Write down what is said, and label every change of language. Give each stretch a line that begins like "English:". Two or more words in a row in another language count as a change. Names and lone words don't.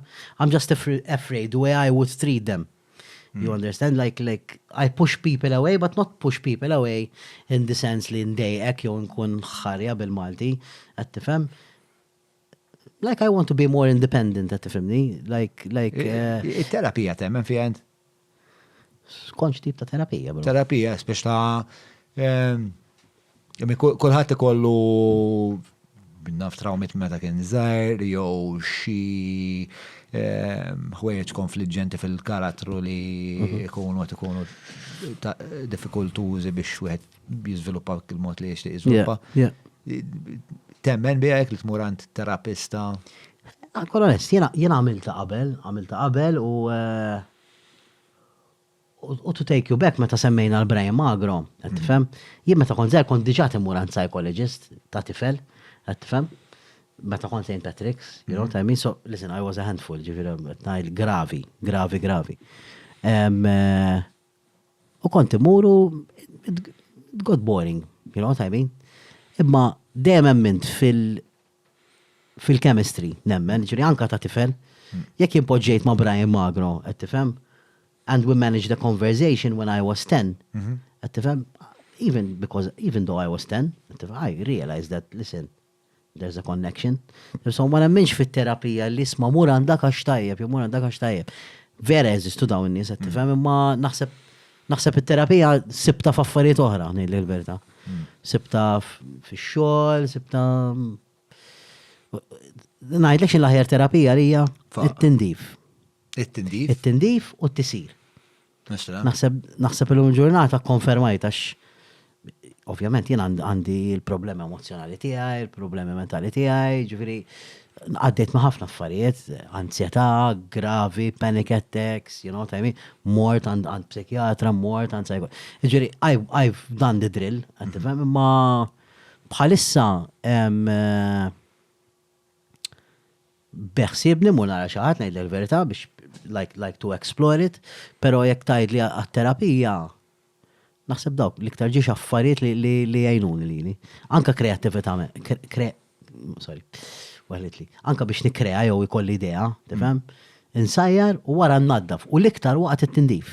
English: I'm just afraid the way I would treat them. You understand? Like I push people away, but not push people away in the sense
Maltese: li ndejqek jew nkun ħarja bil-Malti, qed tifhem?
English: Like I want to be more independent,
Maltese: qed tifhimni? Like it-terapija temmen fiha int? Skonx tip ta' terapija, bro. Terapija spiex ta' kulħadd ikollu naf trawmit meta kien żgħir jew xi ħwejjeġ konfliġġenti fil-karattru li jkunu diffikultużi biex wieħed jiżviluppa il-mod li jixtieq jiżviluppa. Temmen bihek li tmur għand terapista? Ankor onest, jiena għamilta qabel u
English: to take you back
Maltese: meta semmejna l-Brian Magro, qed tifhem? Jien meta kont żgħir kont diġà timur għand psychologist ta' tifel, qed tifhem? Meta kont St.
English: Patrick's, you know what I mean? So, listen, I was a handful,
Maltese: ġifiri, gravi. U kont imuru,
English: it got boring, you know what I mean?
Maltese: Imma dejjem emmint fil-chemistry, nemmen, ġifiri, anka ta' tifel, jekk impoġġejt ma' Brian Magro, qed tifhem?
English: And we managed the conversation when I was 10,
Maltese: qed tifhem?
English: Even though I was 10, I realized that, listen, there's a connection.
Maltese: So ma nemminx fit-terapija li isma' mur għandak għax tajjeb, Vera jeżistu dawn nies, qed tifhem, imma naħseb it-terapija sibta f'affarijiet oħra ngħidlek il-verità. Sibta fix-xogħol, sibta ngħidlek xi l-aħjar terapija li hija it-tindif. It-tindif? It-tindif u t-tisir. Naħseb illum ġurnata konfermajt għax ovvjament jien għandi il-problemi emozjonali tiegħi, il-problemi mentali tiegħi, ġifieri għaddejt ma' ħafna affarijiet, ansjetà gravi,
English: panic attacks, you know what I mean?
Maltese: Mort għand psikjatra, mort għand psycho. Ġifieri
English: I've done the drill,
Maltese: qed tifhem, imma bħalissa beħsiebni mu nara xi ħadd ngħidlek il-verità biex
English: like to explore it,
Maltese: però jekk tgħidli għat-terapija naħseb dawk l-iktar ġiex affarijiet li jgħinuni lili. Anka kreattività, anka biex nikrea jew ikolli idea, tifhem? Insajjar u wara nnaddaf u l-iktar waqt it-tindif.